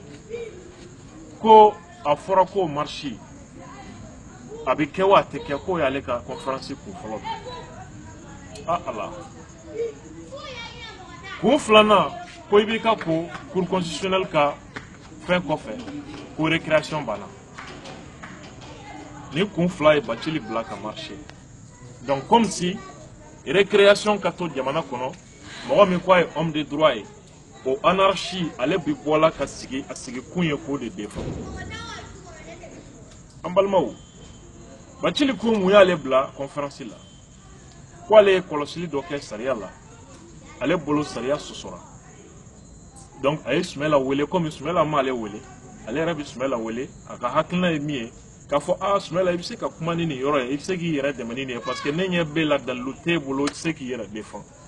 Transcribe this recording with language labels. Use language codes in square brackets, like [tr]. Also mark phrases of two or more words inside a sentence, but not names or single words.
[bm] ko a fɔra ko marché a bɛ kɛ wa a tɛ kɛ k'o y'ale ka conférence kun fɔlɔ ah ala kun filanan ko i b'i ka ko [fr] cour constitutionnelle [bm] ka fɛn kɔfɛ ko récréation banna ni kun fila ye Bathily bila ka marché [fr] donc comme si récréation [bm] ka to jamana kɔnɔ mɔgɔ min ko a ye [fr] homme de droit [bm] ye o anarchie ale bi bɔla ka sigi a sigi kun ye k'o de défend an balimaw Bathily ko mun y'ale bila conférence la ko ale ye kɔlɔsili dɔ kɛ sariya la ale bolo sariya sɔsɔra donc a ye Soumaila wele comme Soumaila ma ale wele ale yɛrɛ bɛ Soumaila wele a ka hakilina ye min ye k'a fɔ Soumaila i bɛ se ka kuma ni nin yɔrɔ ye i bɛ se k'i yɛrɛ dɛmɛ ni nin ye [fr] parce que [bm] ne ɲɛ b'e la dalilu t'e bolo i tɛ se k'i yɛrɛ défend